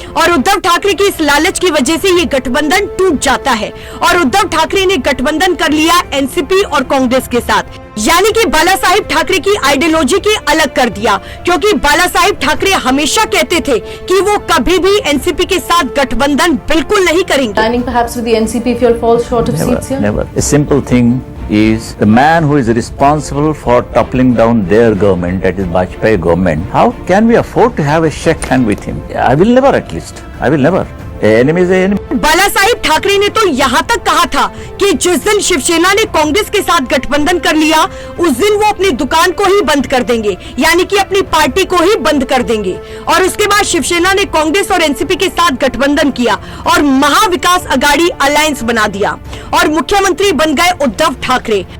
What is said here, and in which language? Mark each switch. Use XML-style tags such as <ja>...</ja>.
<hi>और उद्धव ठाकरे की इस लालच की वजह से ये गठबंधन टूट जाता है और उद्धव ठाकरे ने गठबंधन कर लिया एनसीपी और कांग्रेस के साथ, यानी कि बाला साहिब ठाकरे की आइडियोलॉजी की अलग कर दिया। क्योंकि बाला साहिब ठाकरे हमेशा कहते थे कि वो कभी भी एनसीपी के साथ गठबंधन बिल्कुल नहीं करेंगे।</hi> <en>Perhaps with the NCP if you'll fall short of seats here? Never. A simple thing is the man who is responsible for toppling down their government, that is Vajpayee government. How can we afford to have a shake hand with him? I will never, at least. I will never. Enemy is enemy.</en> <hi>बाला साहिब ठाकरे ने तो यहाँ तक कहा था कि जिस दिन शिवसेना ने कांग्रेस के साथ गठबंधन कर लिया उस दिन वो अपनी दुकान को ही बंद कर देंगे, यानी कि अपनी पार्टी को ही बंद कर देंगे। और उसके बाद शिवसेना ने कांग्रेस और एनसीपी के साथ गठबंधन किया और महाविकास अघाड़ी अलायंस बना दिया और मुख्यमंत्री बन गए उद्धव ठाकरे।</hi>